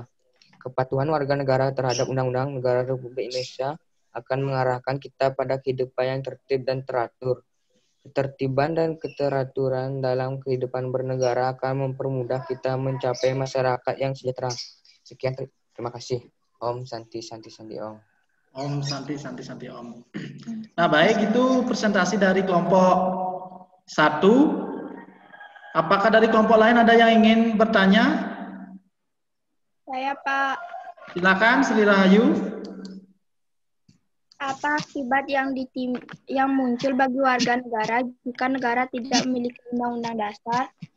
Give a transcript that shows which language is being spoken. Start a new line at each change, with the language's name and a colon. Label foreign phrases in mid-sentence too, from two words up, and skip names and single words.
Indonesian: Kepatuhan warga negara terhadap Undang-Undang Negara Republik Indonesia akan mengarahkan kita pada kehidupan yang tertib dan teratur. Ketertiban dan keteraturan dalam kehidupan bernegara akan mempermudah kita mencapai masyarakat yang sejahtera. Sekian, terima kasih.
Balinese: Om Santi Santi Santi Om. Om Santi Santi Santi Om.
Indonesian: Nah, baik, itu presentasi dari kelompok 1. Apakah dari kelompok lain ada yang ingin bertanya? Saya, Pak. Silakan, Sri Rahayu. Apa akibat yang muncul bagi warga negara jika negara tidak memiliki undang-undang dasar?